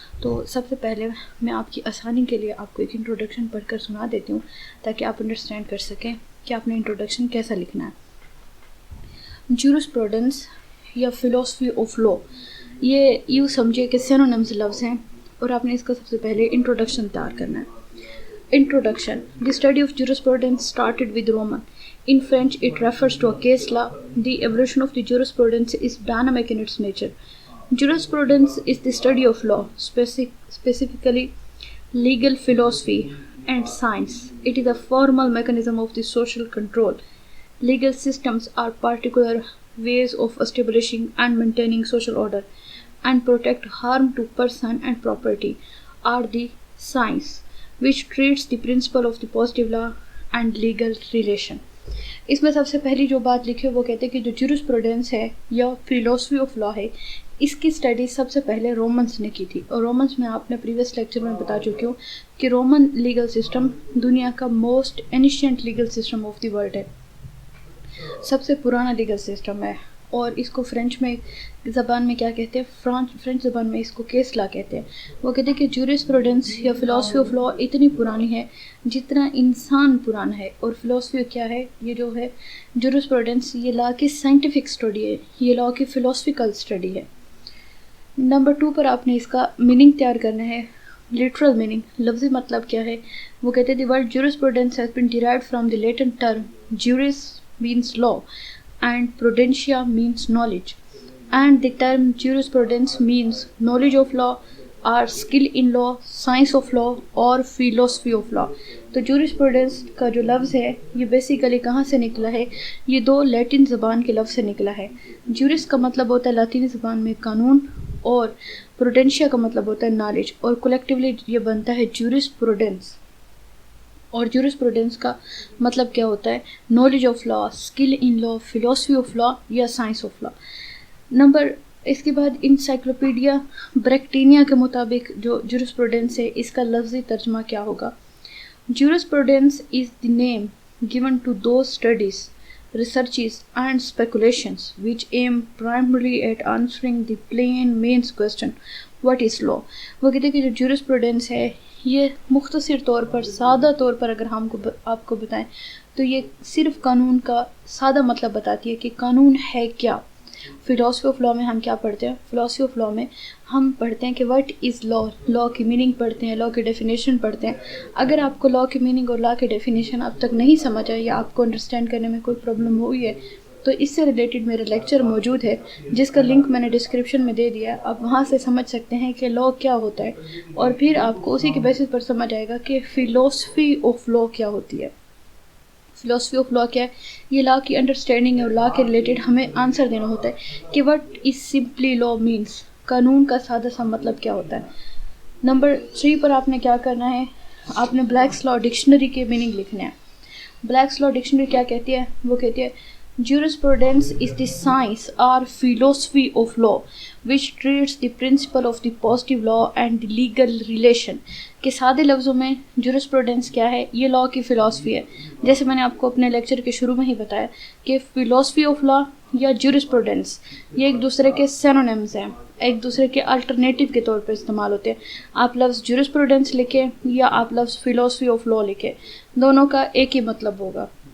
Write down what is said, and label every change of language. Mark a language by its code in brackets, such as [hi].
[hi] तो सबसे पहले मैं आपकी आसानी के लिए आपको एक इंट्रोडक्शन पढ़कर सुना देती हूँ ताकि आप अंडरस्टैंड कर सकें कि आपने इंट्रोडक्शन कैसा लिखना है। ज्यूरिस्प्रूडेंस या फिलोसफी ऑफ लॉ, ये यूँ समझिए कि सिनोनिम्स लफ्ज़ हैं और आपने इसका सबसे पहले इंट्रोडक्शन तैयार करना है। [en] Introduction: the study of jurisprudence started with Roman. In French, it refers to a case law. The evolution of the jurisprudence is dynamic in its nature. Jurisprudence is the study of law, specifically legal philosophy and science. It is a formal mechanism of the social control. Legal systems are particular ways of establishing and maintaining social order and protect harm to person and property are the science, which treats the principle of the positive law and legal relation. [hi] इसमें सबसे पहली जो बात लिखी है वो कहते हैं कि जो ज्यूरिस्प्रूडेंस है या फिलोसफी ऑफ लॉ है, इसकी स्टडी सबसे पहले रोमन्स ने की थी। और रोमन्स में आपने प्रीवियस लेक्चर में बता चुकी हूँ कि रोमन लीगल सिस्टम दुनिया का [en] most ancient legal system of the world [hi] है, सबसे पुराना लीगल सिस्टम है। और इसको फ्रेंच में ज़बान में क्या कहते हैं? फ्रेंच ज़बान में इसको केस लॉ कहते हैं। वो कहते हैं कि ज्यूरिस्प्रूडेंस या फिलोसफी ऑफ लॉ इतनी पुरानी है जितना इंसान पुराना है। और फिलोसफी क्या है? ये जो है ज्यूरिस्प्रूडेंस, ये लॉ की साइंटिफिक स्टडी है, ये लॉ की फिलोसफिकल स्टडी है। नंबर 2 पर आपने इसका मीनिंग तैयार करना है। लिटरल मीनिंग, लफ्ज़ी मतलब क्या है? वो कहते हैं [en] The word jurisprudence has been derived from the Latin term juris means law and prudentia means knowledge, and the term jurisprudence means knowledge of law or skill in law, science of law or philosophy of law. [hi] तो jurisprudence का जो लफ्ज़ है ये basically कहाँ से निकला है? ये दो लैटिन ज़बान के लफ्ज़ से निकला है। juris का मतलब होता है लातीनी ज़बान में कानून, और prudentia का मतलब होता है नॉलेज, और कलेक्टिवली ये बनता है jurisprudence। और ज्यूरिस्प्रूडेंस का मतलब क्या होता है? Knowledge of law, skill in law, philosophy of law या साइंस ऑफ लॉ। इसके बाद इंसाइक्लोपीडिया ब्रेक्टिनिया के मुताबिक जो ज्यूरिस्प्रूडेंस है इसका लफ्ज़ी तर्जमा क्या होगा? [en] Jurisprudence is the name given to those studies, researches and speculations which aim primarily at answering the plain means question what is law. [hi] वो कहते हैं कि जो ज्यूरिस्प्रूडेंस है ये मुख्तसर तौर पर, सादा तौर पर अगर हमको आपको बताएं तो ये सिर्फ कानून का सादा मतलब बताती है कि कानून है क्या। फिलोसफी ऑफ लॉ में हम क्या पढ़ते हैं? फिलोसफी ऑफ लॉ में हम पढ़ते हैं कि [en] what is law, [hi] लॉ की मीनिंग पढ़ते हैं, लॉ की डेफिनेशन पढ़ते हैं। अगर आपको लॉ की मीनिंग और लॉ की डेफिनेशन अब तक नहीं समझ आई या आपको अंडरस्टैंड करने में कोई प्रॉब्लम हुई है तो इससे रिलेटेड मेरा लेक्चर मौजूद है जिसका लिंक मैंने डिस्क्रिप्शन में दे दिया है। आप वहाँ से समझ सकते हैं कि लॉ क्या होता है और फिर आपको उसी के बेसिस पर समझ आएगा कि फ़िलोसफी ऑफ लॉ क्या होती है। फिलोसफी ऑफ लॉ क्या है? ये लॉ की अंडरस्टैंडिंग और लॉ के रिलेटेड हमें आंसर देना होता है कि [en] what is simply law means, [hi] कानून का सादा सा मतलब क्या होता है। नंबर 3 पर आपने क्या करना है? आपने ब्लैक्स लॉ डिक्शनरी के मीनिंग लिखने हैं। ब्लैक्स लॉ डिक्शनरी क्या कहती है? वो कहती है [en] Jurisprudence is the science or philosophy of law which treats the principle of the positive law and the legal relation. [hi] के सादे लफ्ज़ों में jurisprudence क्या है? ये लॉ की फ़िलासफ़ी है। जैसे मैंने आपको अपने लेक्चर के शुरू में ही बताया कि philosophy of law या jurisprudence ये एक दूसरे के synonyms हैं, एक दूसरे के अल्टरनेटिव के तौर पर इस्तेमाल होते हैं। आप लफ्ज़ jurisprudence लिखें या आप लफ्ज़ philosophy of law लिखें, दोनों का एक ही मतलब होगा।